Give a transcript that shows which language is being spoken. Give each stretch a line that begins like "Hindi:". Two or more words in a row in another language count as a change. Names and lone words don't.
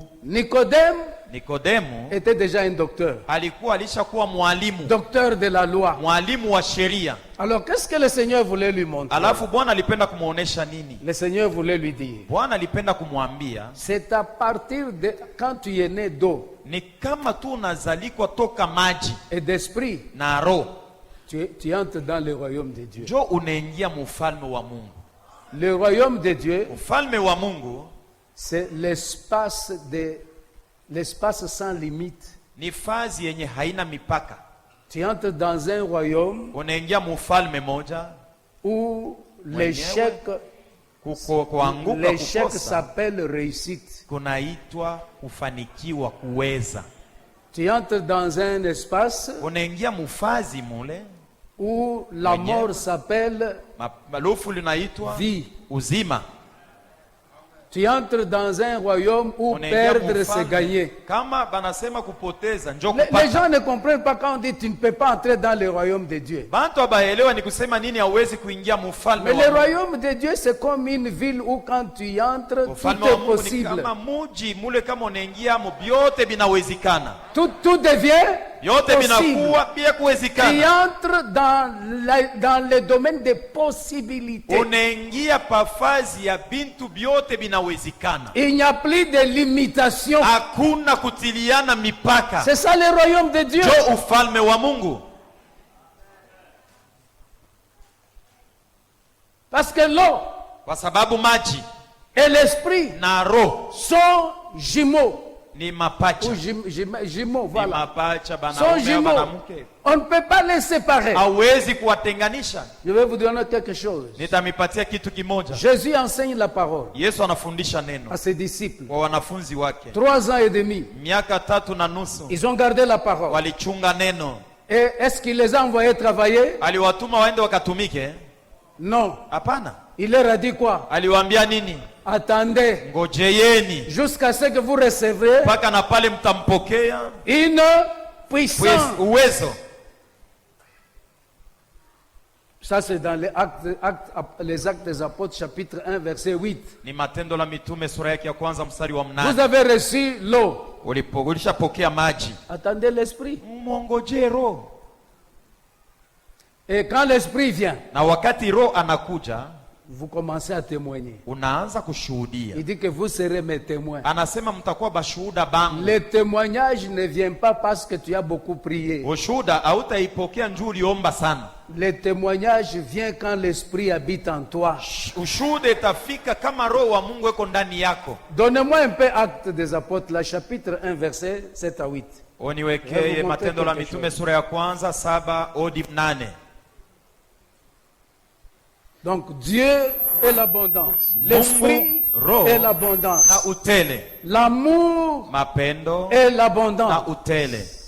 French: Nicodème
Swahili: Nikodemu
French: était déjà un docteur.
Swahili: alikuwa alishakuwa mwalimu,
French: Docteur de la loi.
Swahili: mwalimu wa sheria.
French: Alors, qu'est-ce que le Seigneur voulait lui montrer?
Swahili: Alafu Bwana alipenda kumuonesha nini?
French: Le Seigneur voulait lui dire,
Swahili: Bwana alipenda kumwambia
French: c'est à partir de quand tu es né d'eau
Swahili: ni kama tu unazalikwa toka maji
French: et d'esprit,
Swahili: na roho,
French: tu entres dans le royaume de Dieu.
Swahili: njo unaingia mufalme wa Mungu.
French: Le royaume de Dieu,
Swahili: Ufalme wa Mungu
French: c'est l'espace sans limite.
Swahili: ni fazi yenye haina mipaka.
French: Tu entres dans un royaume
Swahili: Unaingia mufalme moja,
French: où l'échec
Swahili: kuanguka kukosa
French: s'appelle réussite.
Swahili: kunaitwa kufanikiwa, kuweza.
French: Tu entres dans un espace
Swahili: Unaingia mufazi mule,
French: où la
Swahili: Mwenyewe.
French: mort s'appelle
Swahili: malofu linaitwa
French: vie.
Swahili: uzima.
French: Tu entres dans un royaume où
Swahili: Unaingia
French: perdre c'est
Swahili: mufalme.
French: gagner.
Swahili: Kama banasema kupoteza njo
French: Les
Swahili: kupata.
French: gens ne comprennent pas quand on dit tu ne peux pas entrer dans le royaume de Dieu.
Swahili: Bantu abaelewa ni kusema nini hauwezi kuingia mufalme
French: Mais
Swahili: wa
French: le
Swahili: Mungu.
French: royaume de Dieu, c'est comme une ville où quand tu y entres,
Swahili: Ufalme
French: tout
Swahili: wa
French: est
Swahili: Mungu ni
French: possible.
Swahili: kama muji mule, kama unaingia mo vyote vinawezekana,
French: Tout devient
Swahili: vyote
French: possible.
Swahili: vinakuwa pia
French: Tu
Swahili: kuwezekana.
French: entres dans le domaine des possibilités.
Swahili: Unaingia pafazi ya bintu vyote vinawezekana,
French: Il n'y a plus de limitation.
Swahili: hakuna kutiliana mipaka.
French: C'est ça le royaume de Dieu.
Swahili: Jo ufalme wa Mungu,
French: Parce que l'eau
Swahili: kwa sababu maji
French: et l'esprit
Swahili: na roho
French: sont jumeaux.
Swahili: ni mapacha,
French: Ou jumeaux,
Swahili: ni
French: voilà.
Swahili: mapacha,
French: Sont
Swahili: banaume na
French: jumeaux.
Swahili: banamke.
French: On ne peut pas les séparer.
Swahili: Hawezi kuwatenganisha.
French: Je vais vous donner quelque chose.
Swahili: Nitamipatia kitu kimoja.
French: Jésus enseigne la parole
Swahili: Yesu anafundisha neno
French: à ses disciples.
Swahili: kwa wanafunzi wake.
French: 3 ans et demi.
Swahili: Miaka 3.5
French: Ils ont gardé la parole.
Swahili: walichunga neno.
French: Et est-ce qu'il les a envoyés travailler?
Swahili: Aliwatuma waende wakatumike?
French: Non.
Swahili: Hapana.
French: Il leur a dit quoi?
Swahili: Aliwaambia nini?
French: Attendez
Swahili: Ngojeyeni
French: jusqu'à ce que vous recevrez
Swahili: mpaka na pale mtampokea
French: une puissance.
Swahili: uwezo.
French: Ça, c'est dans les actes des apôtres, chapitre 1, verset 8.
Swahili: Ni Matendo la Mitume sura yake ya kwanza mstari wa
French: Vous
Swahili: 8.
French: avez reçu l'eau.
Swahili: Ulishapokea maji.
French: Attendez l'esprit.
Swahili: Mwongojee Roho.
French: Et quand l'esprit vient,
Swahili: Na wakati Roho anakuja,
French: vous commencez à témoigner.
Swahili: unaanza kushuhudia.
French: Il dit que vous serez mes témoins.
Swahili: Anasema mtakuwa bashuhuda bangu.
French: Le témoignage ne vient pas parce que tu as beaucoup prié.
Swahili: Ushuhuda hautaipokea njoo uliomba sana.
French: Le témoignage vient quand l'esprit habite en toi.
Swahili: Ushuhuda itafika kama Roho wa Mungu yuko ndani yako.
French: Donnez-moi un peu Actes des Apôtres, la chapitre 1, verset 7 à 8.
Swahili: Uniwekee Matendo la Mitume sura ya kwanza 7 hadi 8.
French: Donc Dieu est l'abondance, l'esprit est l'abondance,
Swahili: na utele,
French: l'amour
Swahili: mapendo
French: est l'abondance.
Swahili: na utele.